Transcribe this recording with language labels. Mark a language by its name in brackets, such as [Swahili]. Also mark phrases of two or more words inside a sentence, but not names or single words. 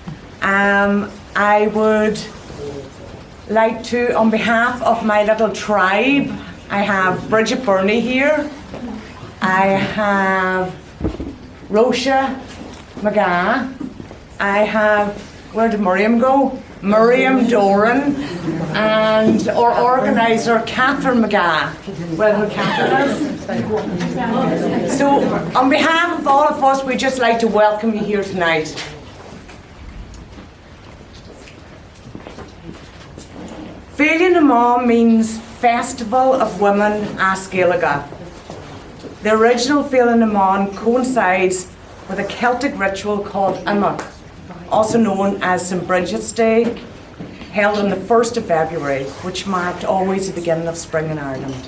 [English] I would like to, on behalf of my little tribe, I have Brigid here, I have Rocha McGath, I have, where did Miriam go? Miriam Doran, and our organiser Catherine McGath. Where Catherine is. So on behalf of all of us, we'd just like to welcome you here tonight. Féile mBan means Festival of Women [Irish] as Gaeilge. [English] The original Féile mBan coincides with a Celtic ritual called Imach, also known as St. Brigid's Day, held on the 1st of February, which marked always the beginning of spring in Ireland.